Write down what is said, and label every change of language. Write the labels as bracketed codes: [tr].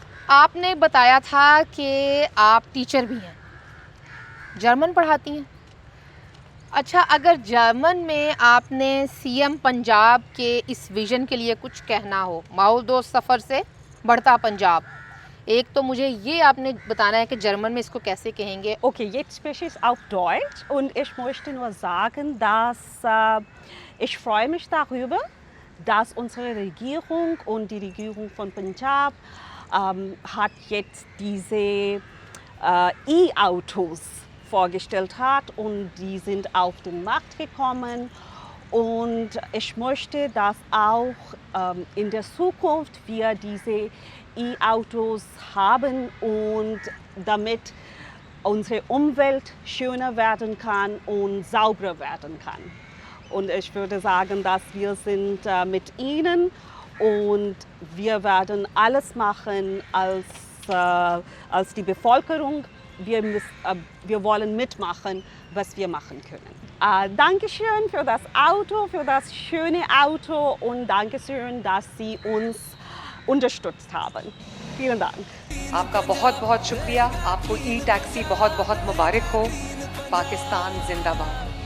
[hi] आपने बताया था कि आप टीचर भी हैं, जर्मन पढ़ाती हैं। अच्छा, अगर जर्मन में आपने सीएम पंजाब के इस विज़न के लिए कुछ कहना हो, माहौल दोस्त सफ़र से बढ़ता पंजाब, एक तो मुझे ये आपने बताना है कि जर्मन में इसको कैसे कहेंगे। [de] Okay, jetzt spreche ich auf Deutsch, und ich möchte nur sagen, dass ich freue mich darüber, dass unsere Regierung und die Regierung von Punjab hat jetzt diese E-Autos vorgestellt hat, und die sind auf den Markt gekommen, und ich möchte, dass auch in der Zukunft wir diese E-Autos haben, und damit unsere Umwelt schöner werden kann und sauberer werden kann. Und ich würde sagen, dass wir sind mit Ihnen, und wir werden alles machen als die Bevölkerung. Wir wollen mitmachen, was wir machen können. Dankeschön für das Auto, für das schöne Auto, und Dankeschön, dass Sie uns unterstützt haben. Vielen Dank. [hi] आपका बहुत बहुत शुक्रिया। आपको ई taxi बहुत बहुत मुबारक हो। पाकिस्तान जिंदाबाद।